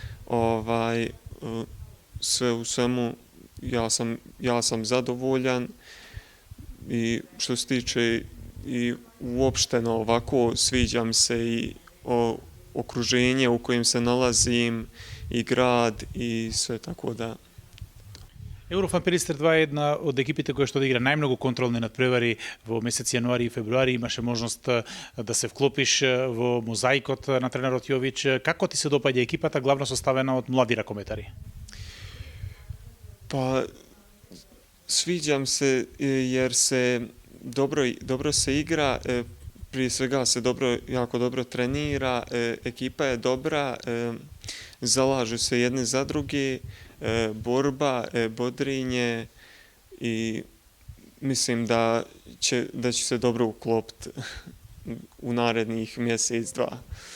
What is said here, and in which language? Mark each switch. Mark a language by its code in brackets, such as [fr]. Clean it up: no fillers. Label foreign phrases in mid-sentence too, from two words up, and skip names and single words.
[bs] Sve u svemu ja sam zadovoljan i što se tiče i uopšteno ovako sviđa mi se i okruženje u kojem se nalazim i grad i sve, tako da. [mk] Eurofan Pelister 2 е една од екипите која што да игра најмногу контролни надпревари во месец јануари и февруари. Имаше можност да се вклопиш во мозаикот на тренерот Јович. Како ти се допаѓа екипата, главно составена од млади ракометари? [bs] Pa sviđam se jer se dobro se igra, prije svega se jako dobro trenira, ekipa je dobra, zalažu se jedni za drugi, borba, bodrenje i mislim da će se dobro uklopiti u narednih mjesec, dva.